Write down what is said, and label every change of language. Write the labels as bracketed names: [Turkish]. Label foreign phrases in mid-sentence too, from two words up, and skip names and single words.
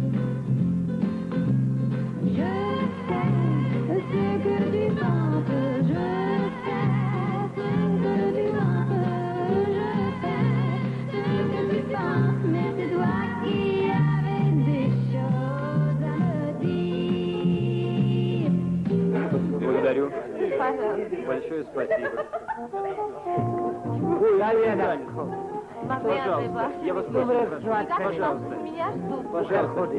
[French] Je sais ce que tu penses, je sais ce que tu penses, je sais ce que tu penses, mais c'est toi qui avais des choses à me dire. [Russian] Благодарю. Пожалуйста. Большое спасибо. Я вас прошу. Пожалуйста. Меня ждут. Пожалуйста.